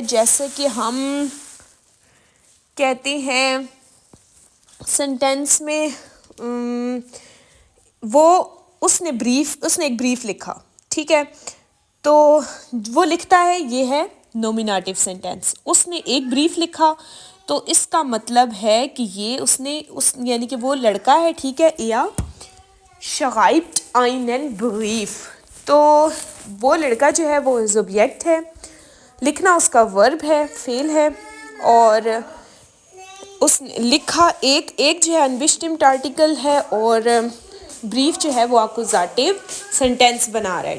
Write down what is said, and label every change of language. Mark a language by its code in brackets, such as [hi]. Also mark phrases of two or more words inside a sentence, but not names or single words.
[hi] जैसे कि हम कहते हैं सेंटेंस में वो उसने एक ब्रीफ लिखा। ठीक है, तो वो लिखता है, ये है नोमिनेटिव सेंटेंस। उसने एक ब्रीफ लिखा, तो इसका मतलब है कि ये उसने यानी कि वो लड़का है। ठीक है, [de] या schreibt einen Brief, [hi] तो वो लड़का जो है वो सब्जेक्ट है, लिखना उसका वर्ब है, फेल है। और उस लिखा एक जो है [de] unbestimmter Artikel [hi] है, और ब्रीफ जो है वो आकुजाटिव सेंटेंस बना रहा है।